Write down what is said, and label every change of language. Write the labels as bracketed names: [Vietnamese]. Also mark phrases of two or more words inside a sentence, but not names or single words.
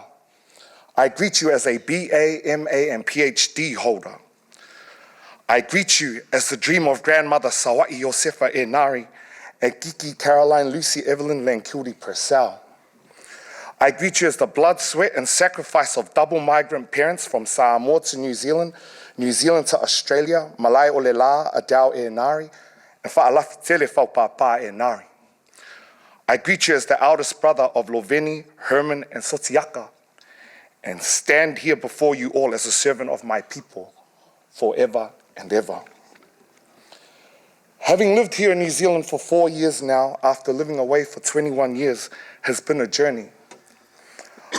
[English] I greet you as a BA, MA and PhD holder. I greet you as the dream of grandmother Sawai Josefa Enari and Kiki Caroline Lucy Evelyn Lankildi Purcell. I greet you as the blood, sweat and sacrifice of double migrant parents from Samoa to New Zealand to Australia, Malai o le la, Adao e Enari, and Fa'alafi tele Faupapa e Enari. I greet you as the eldest brother of Loveni, Herman and Sotiaka, and stand here before you all as a servant of my people forever and ever. Having lived here in New Zealand for 4 years now, after living away for 21 years, has been a journey.